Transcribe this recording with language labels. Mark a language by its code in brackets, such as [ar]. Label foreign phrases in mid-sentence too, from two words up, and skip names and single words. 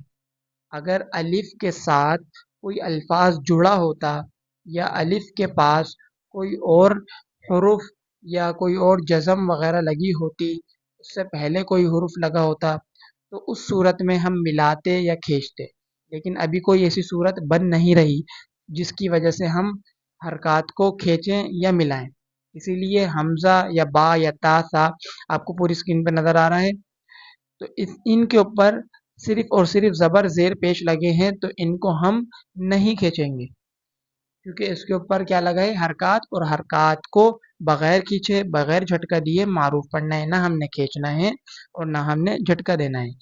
[ur] اگر الف کے ساتھ کوئی الفاظ جڑا ہوتا یا الف کے پاس کوئی اور حروف یا کوئی اور جزم وغیرہ لگی ہوتی، اس سے پہلے کوئی حرف لگا ہوتا، تو اس صورت میں ہم ملاتے یا کھینچتے، لیکن ابھی کوئی ایسی صورت بن نہیں رہی جس کی وجہ سے ہم حرکات کو کھینچیں یا ملائیں۔ اسی لیے حمزہ یا با یا تا سا آپ کو پوری اسکرین پہ نظر آ رہا ہے، تو ان کے اوپر صرف اور صرف زبر، زیر، پیش لگے ہیں، تو ان کو ہم نہیں کھینچیں گے، کیونکہ اس کے اوپر کیا لگا ہے؟ حرکات۔ اور حرکات کو بغیر کھینچے، بغیر جھٹکا دیے معروف پڑھنا ہے، نہ ہم نے کھینچنا ہے اور نہ ہم نے جھٹکا دینا ہے۔